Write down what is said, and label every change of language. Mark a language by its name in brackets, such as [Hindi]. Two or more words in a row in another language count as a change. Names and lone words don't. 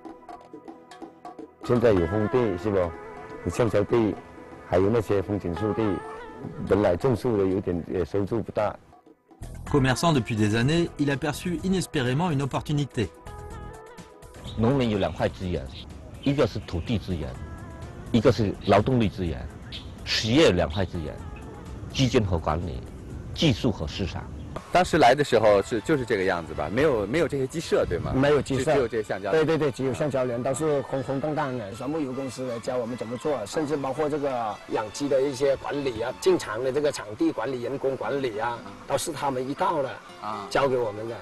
[French] Commerçant depuis des années, il a perçu inespérément une opportunité. [Chinese] 一个是劳动力资源、实业两块资源、基建和管理、技术和市场。当时来的时候就是这个样子吧？没有这些鸡舍对吗？没有鸡舍，只有这些橡胶。对对对，只有橡胶园，都是空空荡荡的。全部由公司来教我们怎么做，甚至包括这个养鸡的一些管理啊，进场的这个场地管理、人工管理啊，都是他们一道的教给我们的。